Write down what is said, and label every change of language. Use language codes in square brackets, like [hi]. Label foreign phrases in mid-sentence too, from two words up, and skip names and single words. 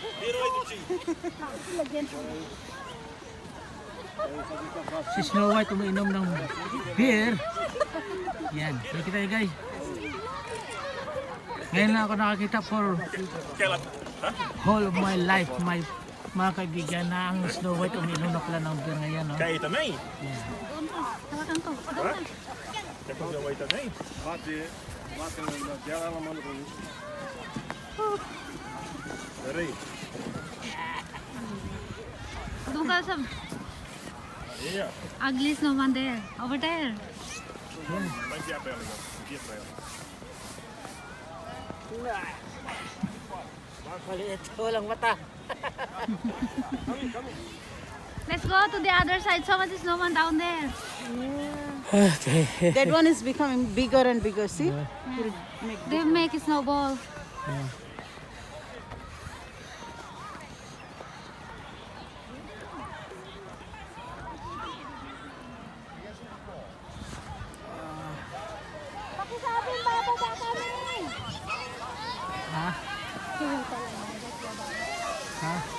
[tl] Si Snow White umiinom ng beer. Yan, nakikita nyo guys. Ngayon lang ako nakakita [en] for whole of my life. [tl] My mga kaibigan na ang Snow White umiinom na pala ng beer ngayon. No? [pt] Kaya também? [tl] Tawagan ko. Doon na. [pt] Quer fazer um aí também? Bate na dela, ela manda pra mim. Peraí. [tl] Doon ka sa [pt] Aí, ó. [en] ugly snowman there. Over there. [pt] Vai enviar pra ela, então. Envia pra ela. [tl] Maliit, walang mata. [en] Let's go to the other side. So much snowman down there. Okay. That one is becoming bigger and bigger, see? They make a snowball. [tl] Pakisabi, bababa kami. Ha? Ha?